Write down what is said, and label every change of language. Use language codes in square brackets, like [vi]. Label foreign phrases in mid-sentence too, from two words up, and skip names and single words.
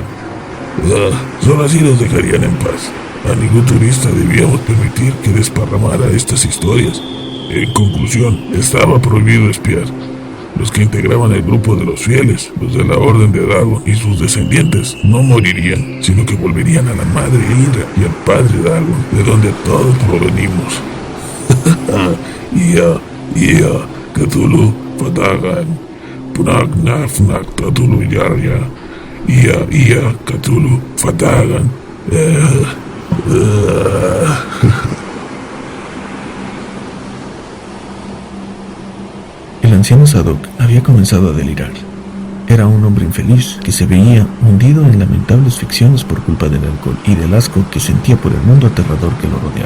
[es] Solo así los dejarían en paz. A ningún turista debíamos permitir que desparramara estas historias. En conclusión, estaba prohibido espiar. Los que integraban el grupo de los fieles, los de la Orden de Dagon y sus descendientes, no morirían, sino que volverían a la madre Indra y al padre Dagon, de donde todos provenimos. Ia, Cthulhu, Fadagan, Punak Nafnak Tatulu Yarya, Ia, Cthulhu, Fadagan. El anciano Sadok había comenzado a delirar. Era un hombre infeliz que se veía hundido en lamentables ficciones por culpa del alcohol y del asco que sentía por el mundo aterrador que lo rodeaba.